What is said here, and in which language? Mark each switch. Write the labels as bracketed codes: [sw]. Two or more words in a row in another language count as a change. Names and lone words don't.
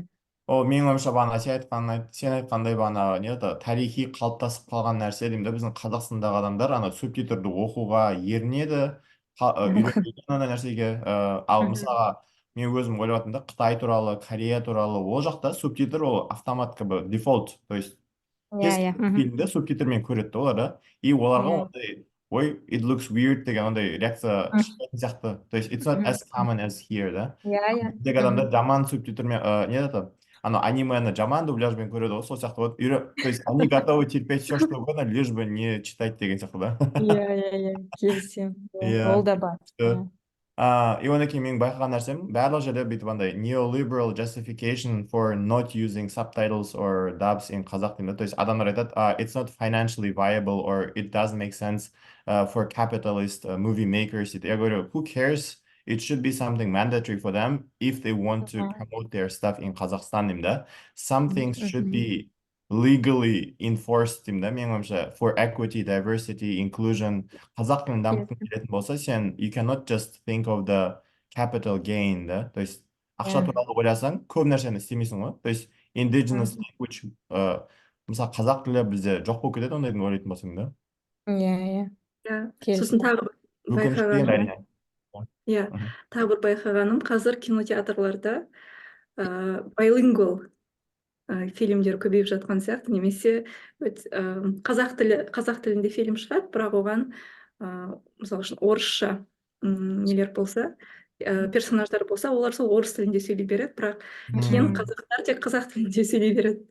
[kk] Ол менің ойымша бағана сен айтқандай бағана не еді, тарихи қалыптасып қалған нәрсе деймін да, біздің Қазақстандағы адамдар ана субтитрді оқуға ерінеді, үйренбеген ана нәрсеге. Ал мысалға мен өзім ойлап жатырмын да, Қытай туралы, Корея туралы, ол жақта субтитр ол автомат [ru] как бы [kk] дефолт, [ru] то есть [kk] фильмді субтитрмен көреді олар да, и оларға ондай ой, [en] it looks weird [kk] деген ондай реакция шықпайтын сияқты. [ru] То есть [en] it's not as common as here, [kk] да. Біздегі адамдар жаман субтитрмен не еді, ана анимені жаман дубляжбен көреді ғой, сол сияқты вот. [ru] То есть они готовы терпеть все что угодно, лишь бы не читать [kk] деген сияқты да. Иә, келісемін. Ол да бар. И одан кейін менің байқаған нәрсем, барлық жерде бүйтіп андай [en] neoliberal justification for not using subtitles or dubs in [kk] қазақ тілінде. [ru] То есть [kk] адамдар айтады, [en] it's not financially viable or it doesn't make sense for capitalist movie makers. [ru] Я говорю, [en] who cares? It should be something mandatory for them if they want to promote their stuff in Kazakhstan [kk] деймін да. [en] Some things should be legally enforced [kk] деймін да, менің ойымша, [en] for equity, diversity, inclusion. [kk] Қазақ тілін дамытқың келетін болса, сен [en] you cannot just think of the capital gain, [kk] да. [ru] То есть [kk] ақша туралы ойласаң, көп нәрсені істемейсің ғой. [ru] То есть [en] indigenous language, [kk] мысалы қазақ тілі бізде жоқ болып кетеді ондайдың ойлайтын болсаң да. Иә. Сосын тағы байқағаным, тағы бір байқағаным, қазір кинотеатрларда bilingual фильмдер көбейіп жатқан сияқты, немесе қазақ тілінде фильм шығады, бірақ оған мысалы үшін орысша нелер болса, персонаждар болса, олар сол орыс тілінде сөйлей береді, бірақ кейін қазақтар тек қазақ тілінде сөйлей береді.